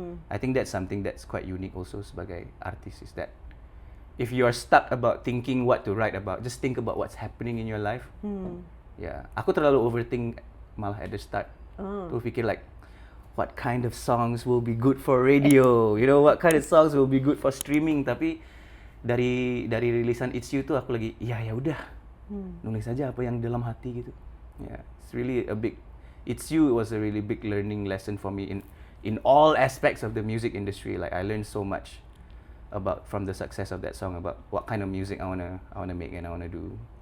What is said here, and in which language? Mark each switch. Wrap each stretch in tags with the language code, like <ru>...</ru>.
<en>I think that's something that's quite unique also</en> <id>sebagai artis,</id> <en>is that if you are stuck about thinking what to write about, just think about what's happening in your life.</en> <id>Ya, aku terlalu overthink malah</id> <en>at the start.</en> <id>Tuh pikir</id> <en>like, what kind of songs will be good for radio? You know, what kind of songs will be good for streaming?</en> <id>Tapi dari rilisan It's You tuh aku lagi, ya udah, nulis aja apa yang dalam hati gitu.</id> <en>Yeah, it's really a big. It's You was a really big learning lesson for me in all aspects of the music industry. Like I learned so much about from the success of that song, about what kind of music I wanna make and I wanna do.</en>